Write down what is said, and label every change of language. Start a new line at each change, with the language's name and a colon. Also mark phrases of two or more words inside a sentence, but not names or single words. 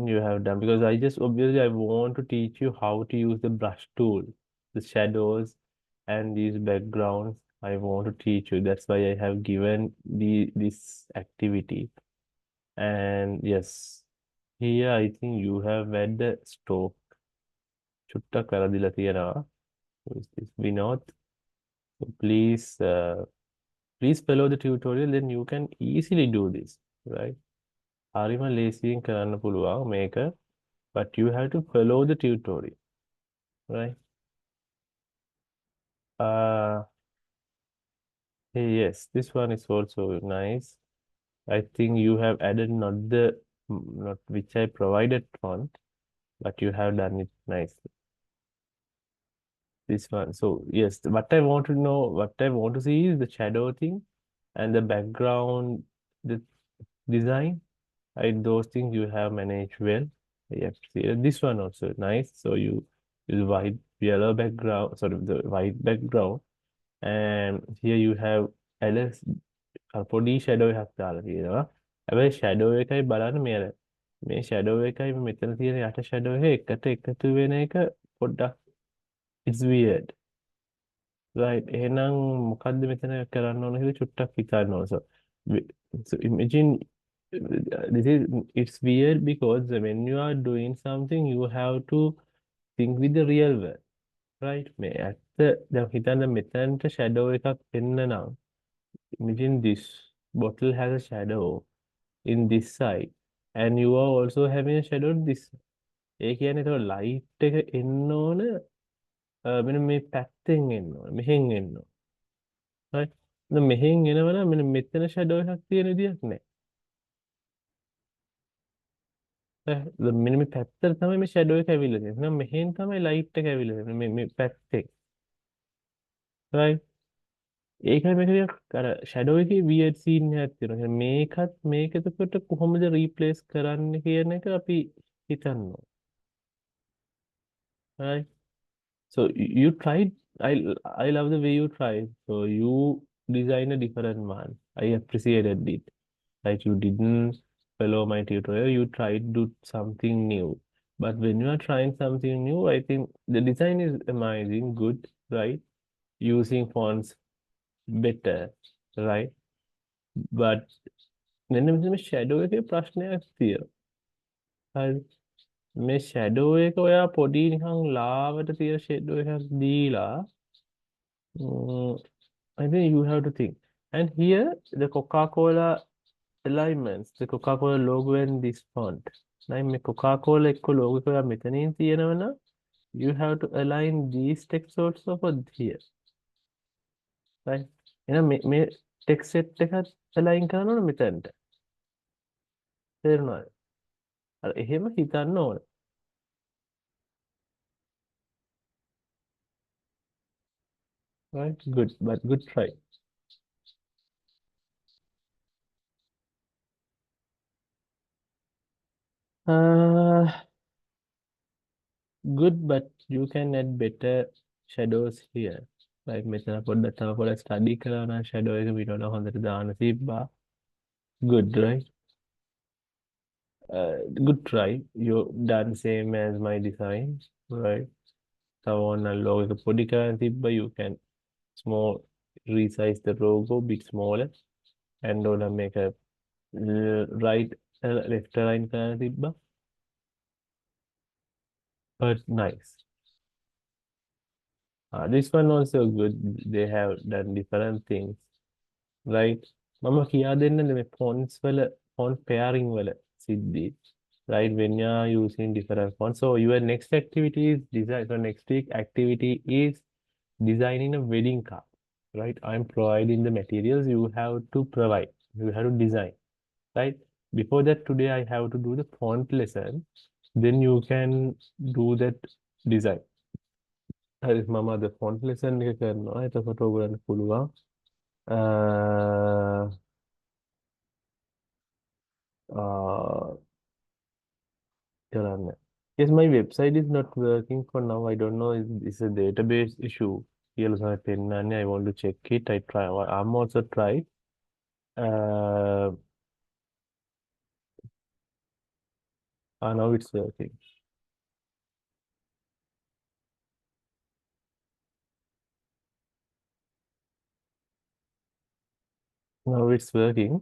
English: You have done because I just obviously I want to teach you how to use the brush tool, the shadows and these backgrounds. I want to teach you. That's why I have given this activity. And yes, here I think you have read the stroke.
Sinhala: චුට්ටක් වැරදිලා තියෙනවා.
English: Who is this? Vinod. So please follow the tutorial. Then you can easily do this, right?
Sinhala: හරිම ලේසියෙන් කරන්න පුළුවන් මේක.
English: But you have to follow the tutorial, right? Uh, yes, this one is also nice. I think you have added not which I provided font, but you have done it nicely. This one. So yes, what I want to know, what I want to see is the shadow thing and the background, the design. Right, those things you have managed well. Yes, see, this one also nice. So you use white, yellow background, sort of the white background. And here you have LS
Sinhala: පොඩි ෂැඩෝ එකක් දාලා තියෙනවා. හැබැයි ෂැඩෝ එකයි බලන්න මේ ෂැඩෝ එකයි මෙතන තියෙන යට ෂැඩෝ එක එකට එකතු වෙන එක පොඩ්ඩක්
English: it's weird. Right.
Sinhala: එහෙනම් මොකද්ද මෙතන කරන්න ඕන කියලා චුට්ටක් හිතන්න ඕන.
English: So imagine this is it's weird because when you are doing something you have to think with the real world. Right. මේ ඇත්ත දැන් හිතන්න මෙතනට ෂැඩෝ එකක් එන්න නම් imagine this bottle has a shadow in this side and you are also having a shadow this side.
Sinhala: ඒ කියන්නේ ඒතකොට light එක එන්න ඕන මෙන්න මේ පැත්තෙන් එන්න ඕන මෙහෙන් එන්න ඕන. right? දැන් මෙහෙන් එනවනම් මෙන්න මෙතන shadow එකක් තියෙන විදියක් නැහැ. දැන් මෙන්න මේ පැත්තට තමයි මේ shadow එක ඇවිල්ලා තියෙන්නේ. එහෙනම් මෙහෙන් තමයි light එක ඇවිල්ලා තියෙන්නේ මේ පැත්තෙන්. right? ඒකයි මේක ටිකක් අර ෂැඩෝ එකේ
English: weird scene
Sinhala: එකක් තියෙනවා. මේක එතකොට කොහොමද replace කරන්න කියන එක අපි හිතන්න ඕන.
English: right? So you tried. I love the way you tried. So you designed a different one. I appreciated it. Like you didn't follow my tutorial. You tried to do something new. But when you are trying something new, I think the design is amazing, good, right? Using fonts better, right?
Sinhala: But මෙන්න මෙතන මේ shadow එකේ ප්‍රශ්නයක් තියෙනවා. හරි. මේ shadow එක ඔයා පොඩි නිකන් ලාවට තියෙන shadow එකක් දීලා
English: I think you have to think. And here the Coca-Cola alignments, the Coca-Cola logo and this font.
Sinhala: දැන් මේ Coca-Cola එක්ක logo එක ඔයා මෙතනින් තියෙනවනම්
English: you have to align these text also for here. right?
Sinhala: එහෙනම් මේ
English: text set
Sinhala: එකත් align කරන්න ඕන මෙතනට. තේරුණාද? අර එහෙම හිතන්න ඕන.
English: Right? Good, but good try. Uh, good, but you can add better shadows here.
Sinhala: Like මෙතන පොඩ්ඩක් තව පොඩ්ඩක් study කරලා නම් shadow එක විනෝඩ හොඳට දාන්න තිබ්බා.
English: Good, right? Good try. You done same as my design, right?
Sinhala: තව ඕන logo එක පොඩි කරන්න තිබ්බා.
English: You can small resize the logo bit smaller and ඕන make a right left align
Sinhala: කරන්න තිබ්බා.
English: But nice. This one also good. They have done different things, right?
Sinhala: මම කියා දෙන්නද මේ fonts වල
English: font pairing
Sinhala: වල සිද්ධි,
English: right? When you are using different fonts. So your next activity is design. So next week activity is designing a wedding card. right? I'm providing the materials, you have to provide, you have to design, right? Before that, today I have to do the font lesson, then you can do that design.
Sinhala: හරි මම අද
English: font lesson
Sinhala: එක කරනවා. එතකොට ඔයගොල්ලන්ට පුළුවන් කරන්න.
English: Yes, my website is not working for now. I don't know if it's a database issue.
Sinhala: කියලා තමයි පෙන්නන්නේ.
English: I want to check it. I'm also try. Uh, now it's working. Now it's working.